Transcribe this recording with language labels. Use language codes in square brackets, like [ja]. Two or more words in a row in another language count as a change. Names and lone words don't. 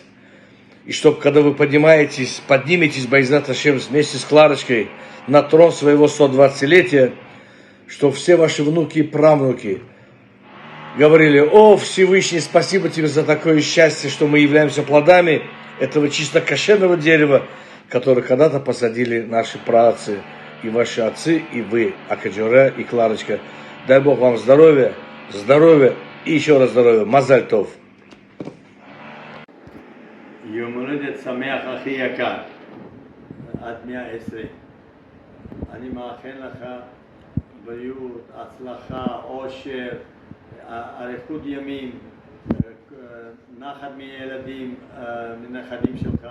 [ru] И чтобы, когда вы подниметесь, [he] בעזרת השם, [ru] вместе с Кларочкой на трон своего 120-летия, чтобы все ваши внуки и правнуки говорили: о, Всевышний, спасибо тебе за такое счастье, что мы являемся плодами этого чисто кошерного дерева, которое когда-то посадили наши праотцы, и ваши отцы, и вы, Акаджура и Кларочка. Дай Бог вам здоровья, и еще раз здоровья. [he] מזל טוב. יום הולדת שמח אחי יקר, עד 120. אני מאחל לך בריאות, הצלחה, עושר, אריכות ימים, נחת מילדים, מנכדים שלך.